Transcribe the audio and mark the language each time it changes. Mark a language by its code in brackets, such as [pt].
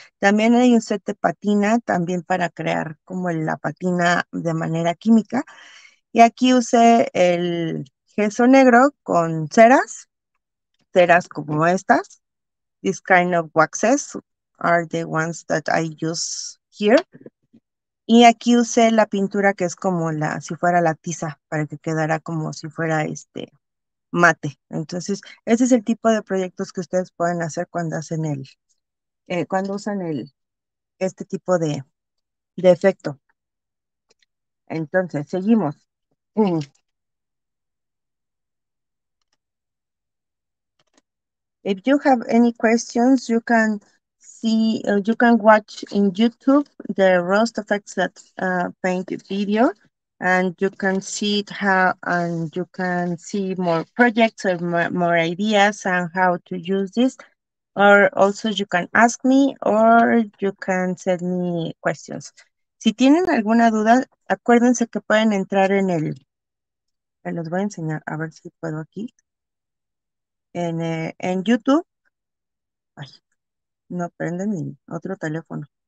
[es] También hay un set de patina también para crear como la patina de manera química. Y aquí usé el gesso negro con ceras como estas. [en] This kind of waxes are the ones that I use here. [es] Y aquí usé la pintura que es como si fuera la tiza, para que quedara como si fuera mate. Entonces, ese es el tipo de proyectos que ustedes pueden hacer cuando hacen cuando usan este tipo de efecto. Entonces, seguimos. Mm. [en] If you have any questions, you can you can watch in YouTube the Rust Effects that paint video, and you can see and you can see more projects or more ideas and how to use this. Or also you can ask me or you can send me questions. [es] Si tienen alguna duda, acuérdense que pueden entrar los voy a enseñar, a ver si puedo aquí, en YouTube. Ay, No prende mi otro teléfono.